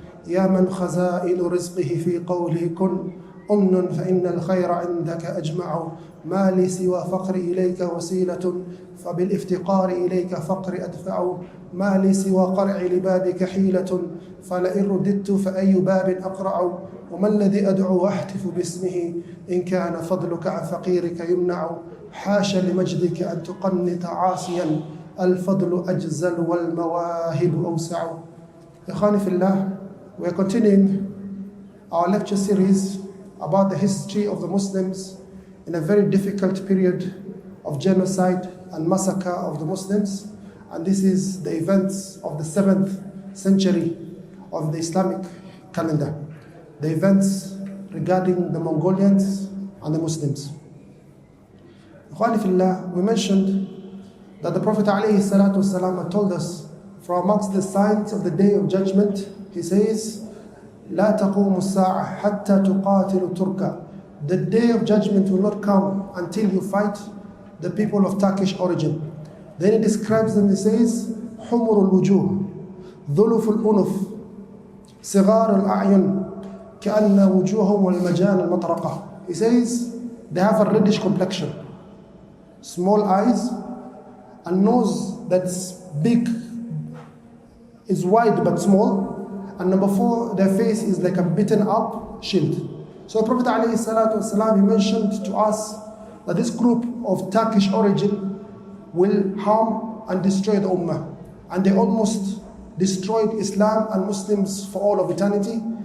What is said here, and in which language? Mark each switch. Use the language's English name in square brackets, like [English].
[Arabic] يا من خزائن رزقه في قوله كن أمن فإن الخير عندك أجمع، ما لي سوى فقر إليك وسيلة، فبالافتقار إليك فقر أدفع، ما لي سوى قرع لبابك حيلة، فلئن رددت فأي باب أقرع، وما الذي أدعو وأهتف باسمه إن كان فضلك عن فقيرك يمنع، حاش لمجدك أن تقنط عاصيا، الفضل أجزل والمواهب أوسع. إخواني في الله, [English] we are continuing our lecture series about the history of the Muslims in a very difficult period of genocide and massacre of the Muslims, and this is the events of the 7th century of the Islamic calendar, the events regarding the Mongolians and the Muslims. Ikhwani fillah, we mentioned that the Prophet ﷺ had told us from amongst the signs of the Day of Judgment, he says, [Arabic] لا تقوم الساعة حتى تقاتل تركا. [English] The Day of Judgment will not come until you fight the people of Turkish origin. Then he describes them, he says, [Arabic] حمر الوجوه ظلف الأنف صغار الأعين كأن وجوههم والمجان المطرقة. [English] He says they have a reddish complexion, small eyes, a nose that's big, is wide but small, and number 4, their face is like a beaten up shield. So Prophet ﷺ, he mentioned to us that this group of Turkish origin will harm and destroy the Ummah, and they almost destroyed Islam and Muslims for all of eternity.